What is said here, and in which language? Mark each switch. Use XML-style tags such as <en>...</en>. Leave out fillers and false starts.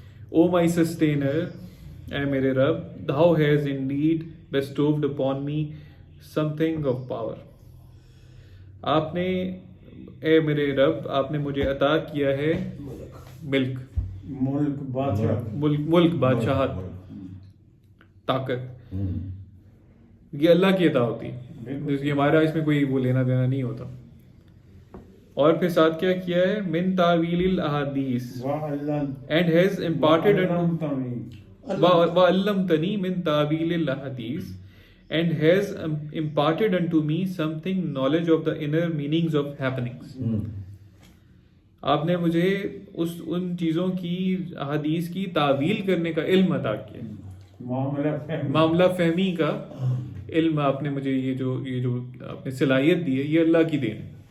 <en>O my sustainer,</en> <ur>اے میرے رب,</ur> <en>thou hast indeed bestowed upon me something of power.</en> <ur>آپ نے, اے میرے رب, آپ نے مجھے عطا کیا ہے ملک, ملک بادشاہ ملک بادشاہت, طاقت. یہ اللہ کی عطا ہوتی ہے, جس کی ہمارا اس میں کوئی وہ لینا دینا نہیں ہوتا.</ur> <en>اور پھر ساتھ کیا کیا ہے,</en> <ar>من تعویل الاحادیث,</ar> <en>and has imparted</en> <ar>وَعَلَّمْتَنِي مِن تَعْوِيلِ الْأَحَادِيثِ</ar> <en>and has imparted unto me something knowledge of the inner meanings of happenings.</en> <ur>آپ نے مجھے ان چیزوں کی احادیث کی تعویل کرنے کا علم عطا کیا, معاملہ فہمی کا علم آپ نے مجھے, یہ جو آپ نے صلاحیت دی ہے, یہ اللہ کی دین ہے.</ur>